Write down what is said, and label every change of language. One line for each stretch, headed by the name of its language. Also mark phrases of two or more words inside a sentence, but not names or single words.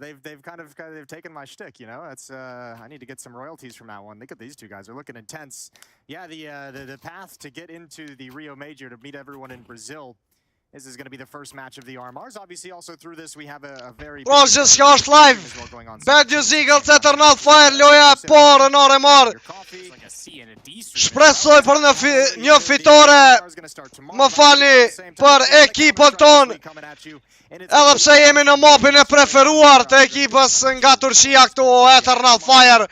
English: They've kind of taken my shtick, you know. That's I need to get some royalties from that one. Look at these two guys. They're looking intense. Yeah, the path to get into the Rio Major to meet everyone in Brazil. This is going to be the first match of the RMRs. Obviously, also through this, we have a very...
Albanian: Rogers ska është live. Bad News Eagles, Eternal Fire, loja e parë në RMR. Shpresoj për një fitore. Më falni për ekipën tonë. Edhe pse jemi në mapin e preferuar të ekipës nga Turqia këtu, Eternal Fire.